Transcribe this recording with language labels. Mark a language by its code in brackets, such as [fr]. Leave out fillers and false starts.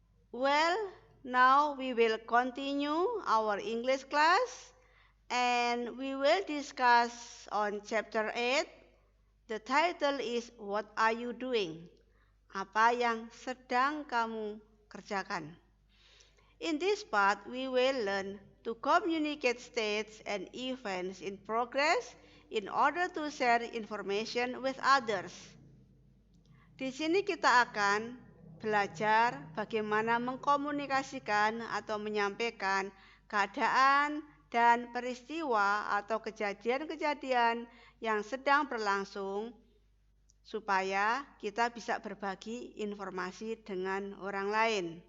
[en] Well, now we will continue our English class and we will discuss on chapter 8. The title is What Are You Doing? [id] Apa yang sedang kamu kerjakan? [en] In this part, we will learn to communicate states and events in progress in order to share information with others. [id] Di sini kita akan belajar bagaimana mengkomunikasikan atau menyampaikan keadaan dan peristiwa atau kejadian-kejadian yang sedang berlangsung supaya kita bisa berbagi informasi dengan orang lain.